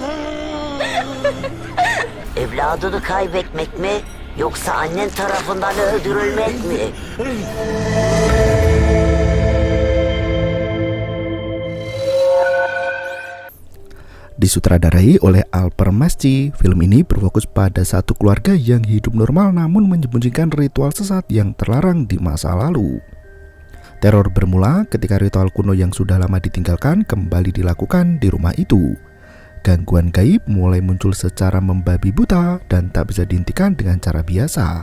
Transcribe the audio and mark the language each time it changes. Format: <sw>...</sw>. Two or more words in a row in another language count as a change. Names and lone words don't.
<tr>Evladını kaybetmek mi yoksa annen tarafından öldürülmek mi?</tr> <id>Disutradarai oleh Alper Masci, film ini berfokus pada satu keluarga yang hidup normal namun menyembunyikan ritual sesat yang terlarang di masa lalu. Teror bermula ketika ritual kuno yang sudah lama ditinggalkan kembali dilakukan di rumah itu. Gangguan gaib mulai muncul secara membabi buta dan tak bisa dihentikan dengan cara biasa.</id>